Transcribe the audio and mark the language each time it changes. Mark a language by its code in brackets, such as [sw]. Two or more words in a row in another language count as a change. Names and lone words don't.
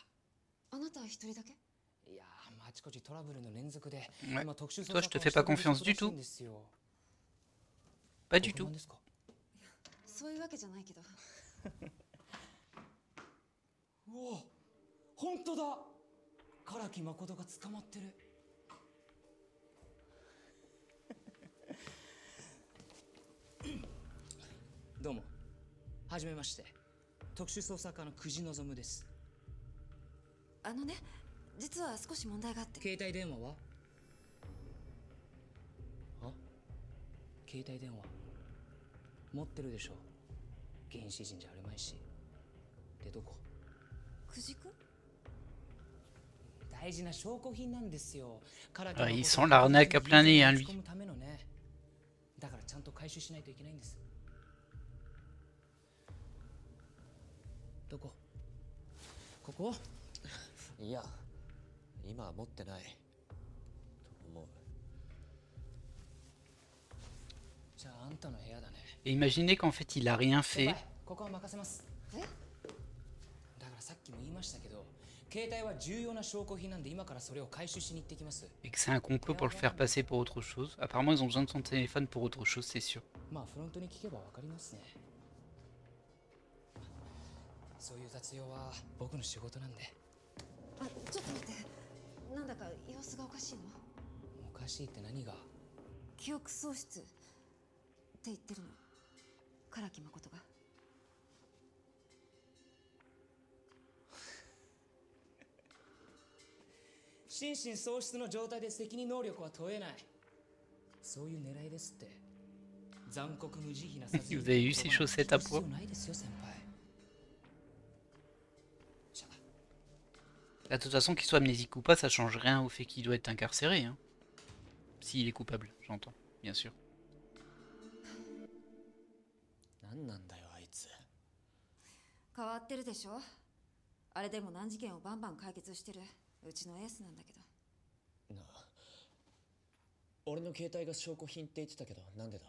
[ja] あなたは一人だけいやーあちこちトラブルの連続で [fr] Ouais. [ja] 今特殊捜 [fr] Toi, [ja] 査 [fr] je te fais pas confiance du tout. Pas du tout. [ja] そういうわけじゃないけど。うわ本当だ唐木誠が捕まってるどうもはじめまして特殊捜査課の久慈望ですあのね、実は少し問題があって。携帯電話はあ携帯電話持ってるでしょ原始人じゃあるまいしでどこ久慈君大事な証拠品なんですよ [fr] Ah, il sent l'arnaque à plein nez, hein, lui. [ja] だからちゃんと回収しないといけないんですどこここいや今は持ってないと思うじゃああんたの部屋だね [fr] Et imaginez qu'en fait il a rien fait [ja] ここは任せますだからさっきも言いましたけど携帯は重要な証拠品なんで今からそれを回収しに行ってきます [fr] et que c'est un complot pour le faire passer pour autre chose. Apparemment ils ont besoin de son téléphone pour autre chose, c'est sûr. [ja] まあフロントに聞けばわかりますねそういう雑用は僕の仕事なんであ、ちょっと待って。なんだか様子がおかしいの。おかしいって何が記憶喪失って言ってるの。唐木誠が。心神喪失の状態で責任能力は問えないそういう狙いですって残酷無慈悲な殺人 [fr] Vous avez eu ces chaussettes à poids? [ja] ないですよ先輩 [fr] Là, de toute façon, qu'il soit amnésique ou pas, ça change rien au fait qu'il doit être incarcéré. Hein. S'il est coupable, j'entends, bien sûr. [ja] 何なんだよあいつ変わってるでしょ。あれでも難事件をバンバン解決してるうちのエースなんだけど。なあ俺の携帯が証拠品って言ってたけどなんでだ